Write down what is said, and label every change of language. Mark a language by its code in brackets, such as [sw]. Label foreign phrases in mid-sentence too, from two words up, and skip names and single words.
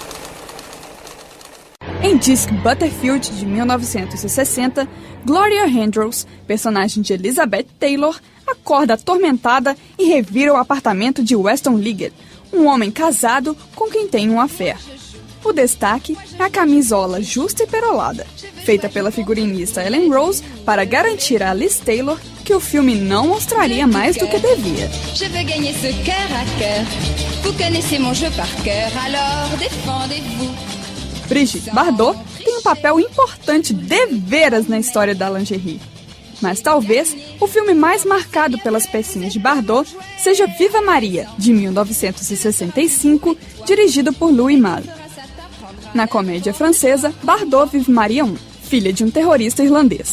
[pt] Em Disc Butterfield, de 1960, Gloria Andrews, personagem de Elizabeth Taylor, acorda atormentada e revira o apartamento de Weston Liggett, um homem casado com quem tem um affair. O destaque é a camisola justa e perolada, feita pela figurinista Ellen Rose para garantir a Liz Taylor que o filme não mostraria mais do que devia. [fr] Je veux gagner ce cœur à cœur. Vous connaissez mon jeu par cœur, alors défendez-vous. [pt] Brigitte Bardot tem um papel importante deveras na história da lingerie. Mas talvez o filme mais marcado pelas pecinhas de Bardot seja Viva Maria, de 1965, dirigido por Louis Malle. Na comédia francesa, Bardot vive Maria I, filha de um terrorista irlandês.